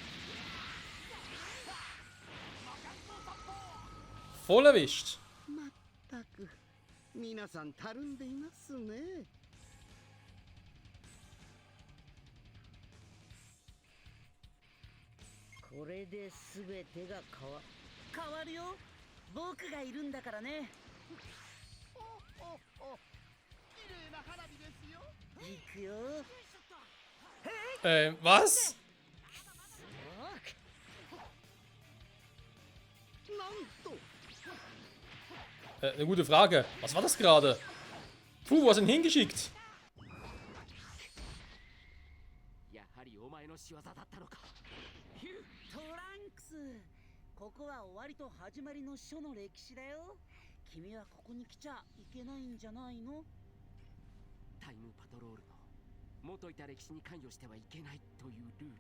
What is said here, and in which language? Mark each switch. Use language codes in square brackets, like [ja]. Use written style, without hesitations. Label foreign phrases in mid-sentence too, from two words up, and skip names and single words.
[de] Voll erwischt. [ja] まったく皆さんたるんでいますね。これで全てが変わるよ。僕がいるんだからね。綺麗な花火ですよ。行くよ。 [de] Was? [ja] なんと [de] Eine gute Frage. Was war das gerade? Puh, wo hast du ihn hingeschickt? [ja] やはりお前の仕業だったのか。トランクス、ここは終わりと始まりの書の歴史だよ。君はここに来ちゃいけないんじゃないの？タイムパトロールの元いた歴史に関与してはいけないというルール。